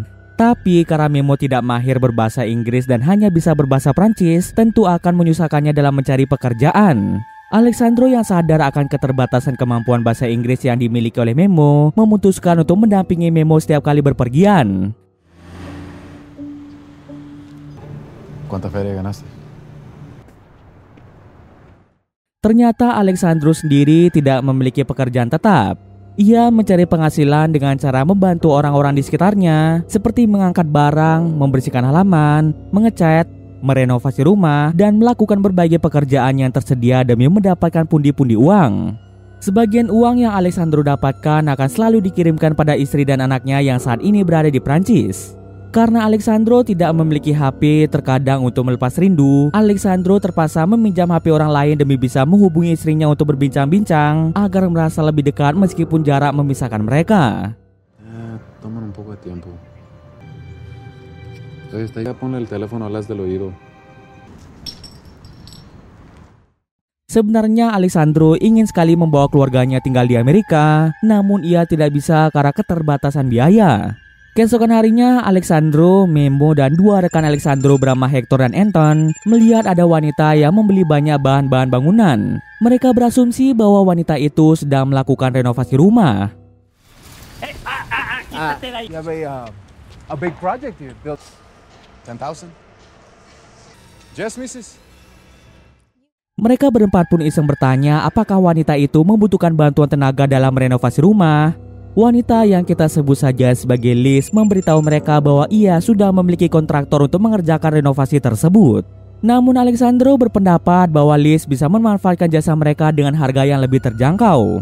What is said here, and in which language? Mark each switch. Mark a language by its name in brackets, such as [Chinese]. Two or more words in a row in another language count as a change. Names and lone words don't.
[Indonesian] Tapi karena Memo tidak mahir berbahasa Inggris dan hanya bisa berbahasa Prancis, tentu akan menyusahkannya dalam mencari pekerjaan. Alexandro yang sadar akan keterbatasan kemampuan bahasa Inggris yang dimiliki oleh Memo, memutuskan untuk mendampingi Memo setiap kali berpergian. [Spanish] ¿Cuánta feria ganaste? [Indonesian] Ternyata Alexandro sendiri tidak memiliki pekerjaan tetap. Ia mencari penghasilan dengan cara membantu orang-orang di sekitarnya, seperti mengangkat barang, membersihkan halaman, mengecat, merenovasi rumah, dan melakukan berbagai pekerjaan yang tersedia demi mendapatkan pundi-pundi uang. Sebagian uang yang Alexandro dapatkan akan selalu dikirimkan pada istri dan anaknya yang saat ini berada di Prancis. Karena Alexandro tidak memiliki HP, terkadang untuk melepas rindu, Alexandro terpaksa meminjam HP orang lain demi bisa menghubungi istrinya untuk berbincang-bincang agar merasa lebih dekat meskipun jarak memisahkan mereka. [Spanish] Toman un poco de tiempo. Ya ponle el teléfono alas del oído. [Indonesian] Sebenarnya Alexandro ingin sekali membawa keluarganya tinggal di Amerika, namun ia tidak bisa karena keterbatasan biaya. Keesokan harinya, Alexandro, Memo, dan dua rekan Alexandro bernama Hector dan Anton melihat ada wanita yang membeli banyak bahan-bahan bangunan. Mereka berasumsi bahwa wanita itu sedang melakukan renovasi rumah. [English] You have a big project here, built 10,000. Yes, Mrs. [Indonesian] Mereka berempat pun iseng bertanya apakah wanita itu membutuhkan bantuan tenaga dalam renovasi rumah. Wanita yang kita sebut saja sebagai Liz memberitahu mereka bahwa ia sudah memiliki kontraktor untuk mengerjakan renovasi tersebut. Namun Alexandro berpendapat bahwa Liz bisa memanfaatkan jasa mereka dengan harga yang lebih terjangkau.